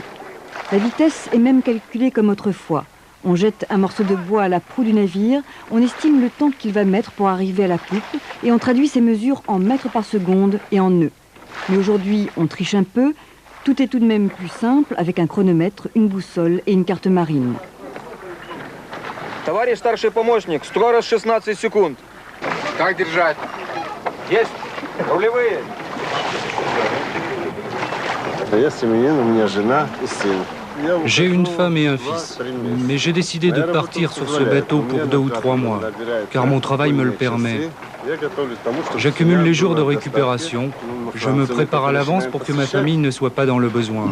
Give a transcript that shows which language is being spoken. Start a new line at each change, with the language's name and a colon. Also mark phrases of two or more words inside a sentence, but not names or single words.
French: La vitesse est même calculée comme autrefois. On jette un morceau de bois à la proue du navire, on estime le temps qu'il va mettre pour arriver à la poupe et on traduit ces mesures en mètres par seconde et en nœuds. Mais aujourd'hui, on triche un peu, tout est tout de même plus simple avec un chronomètre, une boussole et une carte marine.
Russian: Товарищ старший помощник, скорость 16 секунд. Как держать? Есть. Рулевые.
French: J'ai une femme et un fils, mais j'ai décidé de partir sur ce bateau pour 2 ou 3 mois, car mon travail me le permet. J'accumule les jours de récupération, je me prépare à l'avance pour que ma famille ne soit pas dans le besoin.